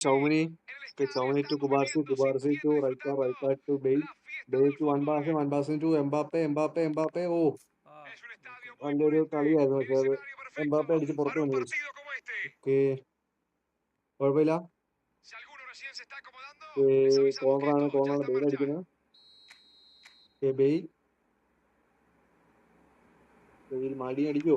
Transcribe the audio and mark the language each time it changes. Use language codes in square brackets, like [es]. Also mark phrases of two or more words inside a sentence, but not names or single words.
[en] Chaumini. Okay, Chaumini to Kubarsi, Kubarsi to Raika to Bale. Bale to Van Basten to Mbappe. [ml] Oh, നല്ലൊരു കളിയായിരുന്നു പക്ഷെ അത് എംബാപ്പെ അടിച്ച് പുറത്ത് വന്നു ഗൈസ്. ഓക്കെ, കുഴപ്പമില്ല. കോർണറാണ് ബെയിൽ അടിക്കുന്നത്. ബെയിൽ മാൽഡി അടിക്കുവോ?